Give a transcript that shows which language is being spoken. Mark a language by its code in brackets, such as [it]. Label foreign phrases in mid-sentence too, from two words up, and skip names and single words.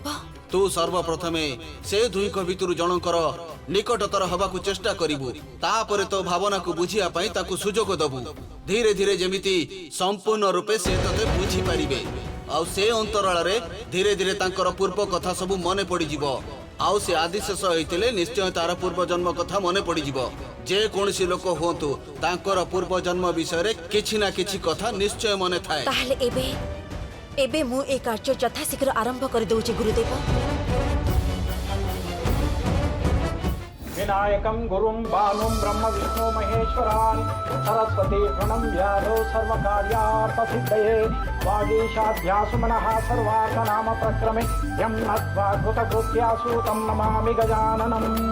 [or] ତୁ ସର୍ବପ୍ରଥମେ ସେ ଦୁହିଁ ଭିତର ଜଣକର ନିକଟତର ହେବାକୁ ଚେଷ୍ଟା କରିବୁ ତାପରେ ତୋ ଭାବନା କୋ ବୁଝିବା ପାଇଁ ତାକୁ ସୁଯୋଗ ଦବୁ ଧୀରେ ଧୀରେ ଯେମିତି ସମ୍ପୂର୍ଣ୍ଣ ରୂପେ ସେ ତତେ ବୁଝି ପାରିବେ ଆଉ ସେ ଅନ୍ତରାଳ ରେ ଧୀରେ ଧୀରେ ତାଙ୍କର ପୂର୍ବ କଥା ସବୁ ମନେ ପଡ଼ି ଯିବ ଆଉ ସେ ଆଦିଶେଷ ହୋଇଥିଲେ ନିଶ୍ଚୟ ତାର ପୂର୍ବ ଜନ୍ମ କଥା ମନେ ପଡ଼ି ଯିବ ଯେ କୌଣସି ଲୋକ ହୁଅନ୍ତୁ ତାଙ୍କର ପୂର୍ବ ଜନ୍ମ ବିଷୟ ରେ କିଛି ନା କିଛି କଥା ନିଶ୍ଚୟ ମନେ ଥାଏ ତାହାହେଲେ ଏବେ ମୁଁ ଏ କାର୍ଯ୍ୟ ଯଥାଶୀଘ୍ର ଆରମ୍ଭ କର ଦେଉଛି ଗୁରୁଦେବ [sa] विनायकं गुरुं बालुं ब्रह्म विष्णु महेश्वरान् सरस्वती प्रणम्यादो सर्वकार्यार्थसिद्धये वागीशाध्यासु मनः सर्वार्थनाम प्रक्रमे यं नत्वा कृतकृत्यासु तं नमामि गजाननम्